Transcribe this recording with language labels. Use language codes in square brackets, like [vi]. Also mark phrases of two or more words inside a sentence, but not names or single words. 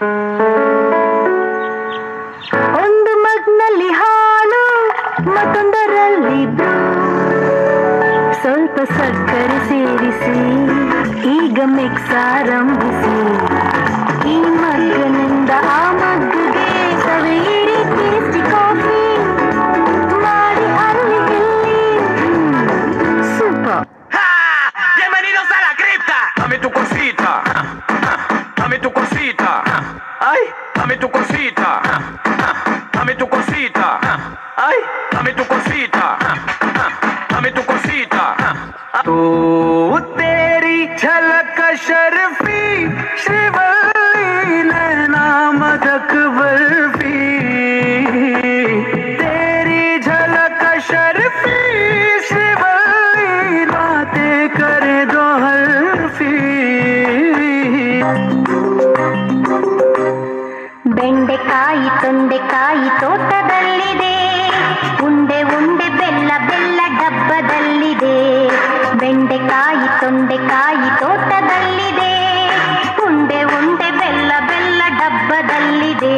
[kn] ಒಂದು ಮಗ್ನಲ್ಲಿ ಹಾಲು ಮತ್ತೊಂದರಲ್ಲಿ ಸ್ವಲ್ಪ ಸಕ್ಕರೆ ಸೇರಿಸಿ ಈಗ ಮಿಕ್ಸ್ ಆರಂಭಿಸಿ. ಈ ಮಗ್ಗನಿಂದ ಆ ಮಗ್ಗಿಗೆ ಸವಿಯಿರಿ [en] tasty coffee [kn] ಮಾಡಿ ಅಲ್ಲಿ ಇಲ್ಲಿ. ಸೂಪರ್. [es] Bienvenidos a la cripta. Dame tu cosita. Dame tu cosita. Ay, dame tu cosita. Dame tu cosita. Ay, dame tu cosita. Dame tu cosita. [hi] तू तेरी झलक शर्फी श्रीवल्ली नैना मदक बर्फी. तेरी झलक शर्फी श्रीवल्ली बातें करे दो हल्फी. [kn] ಬೆಂಡೆಕಾಯಿ ತೊಂಡೆಕಾಯಿ ತೋಟದಲ್ಲಿದೆ, ಉಂಡೆ ಉಂಡೆ ಬೆಲ್ಲ ಬೆಲ್ಲ ಡಬ್ಬದಲ್ಲಿದೆ. ಬೆಂಡೆಕಾಯಿ ತೊಂಡೆಕಾಯಿ ತೋಟದಲ್ಲಿದೆ, ಉಂಡೆ ಉಂಡೆ ಬೆಲ್ಲ ಬೆಲ್ಲ ಡಬ್ಬದಲ್ಲಿದೆ.